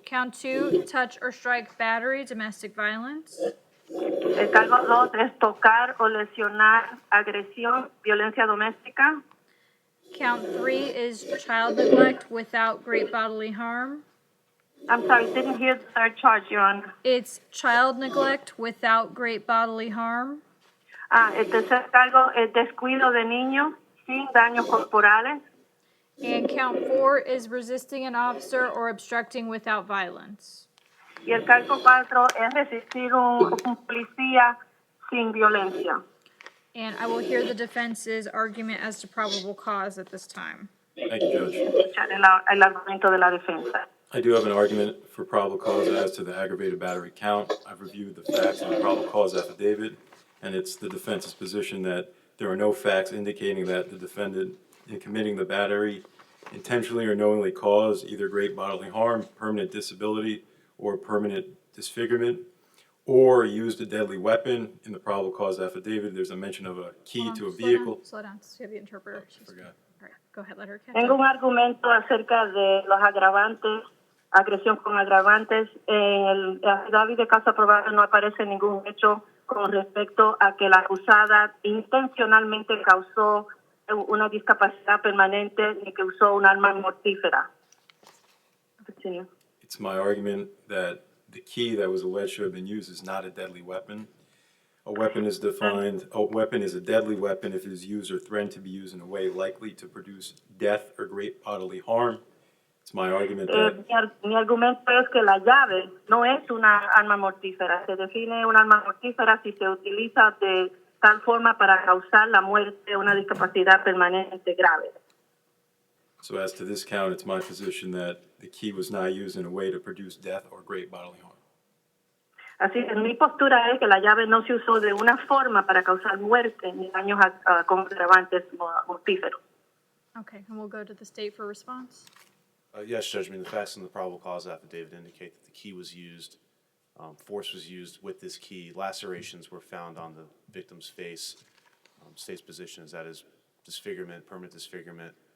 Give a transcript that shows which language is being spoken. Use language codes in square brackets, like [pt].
[en] Count 2, touch or strike battery, domestic violence. [es] El cargo 2 es tocar o lesionar, agresión, violencia doméstica. [en] Count 3 is child neglect without great bodily harm. I'm sorry, didn't hear the third charge, Your Honor. It's child neglect without great bodily harm. [es] El tercer cargo es descuido de niños sin daños corporales. [en] And count 4 is resisting an officer or obstructing without violence. [es] Y el cargo 4 es resistir un policía sin violencia. [en] And I will hear the defense's argument as to probable cause at this time. Thank you, Judge. [es] Escuchar el argumento de la defensa. [en] I do have an argument for probable cause as to the aggravated battery count. I've reviewed the facts in the probable cause affidavit, and it's the defense's position that there are no facts indicating that the defendant, in committing the battery, intentionally or knowingly caused either great bodily harm, permanent disability, or permanent disfigurement, or used a deadly weapon. In the probable cause affidavit, there's a mention of a key to a vehicle. Slow down. So you have the interpreter. I forgot. All right, go ahead, let her catch [es] Tengo [en] up. [es] un argumento acerca de los agravantes, agresión con agravantes. En el affidavit de causa probable no aparece ningún hecho con respecto a que la acusada intencionalmente causó una discapacidad permanente ni que usó un arma mortífera. [en] Continue. It's my argument that the key that was alleged to have been used is not a deadly weapon. A weapon is defined, a weapon is a deadly weapon if it is used or threatened to be used in a way likely to produce death or great bodily harm. It's my argument that [es] Mi argumento es que la llave no es una arma mortífera. Se define un arma mortífera si se utiliza de tal forma para causar la muerte o una discapacidad permanente grave. [en] so as to this count, it's my position that the key was not used in a way to produce death or great bodily harm. [es] Así que mi postura es que la llave no se usó de una forma para causar muerte ni daños con agravantes mortíferos. [en] Okay, and we'll go to the state for response. Yes, Judge, I mean, the facts in the probable cause affidavit indicate that the key was used, force was used with this key. Lacerations were found on the victim's face. State's position is that is disfigurement, permanent disfigurement.